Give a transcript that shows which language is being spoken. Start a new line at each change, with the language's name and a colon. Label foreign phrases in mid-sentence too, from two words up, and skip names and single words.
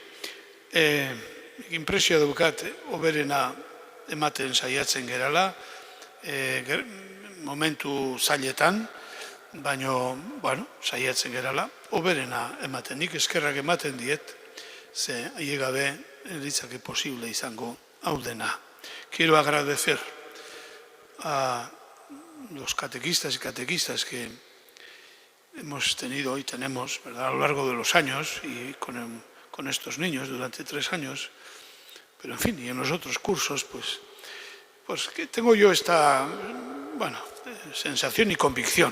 Basque: Inpresioa dukat, oberena ematen saiatzen gerala, momentu zailetan, baina, saiatzen gerala, oberena ematen, nik eskerrak ematen diet, ze ailegabe litzake posible izango hau dena.
Spanish: Quiero agradecer a los catequistas y catequistas que hemos tenido y tenemos, ¿verdad?, a lo largo de los años y con estos niños durante 3 años, pero en fin, y en los otros cursos, pues que tengo yo esta, sensación y convicción.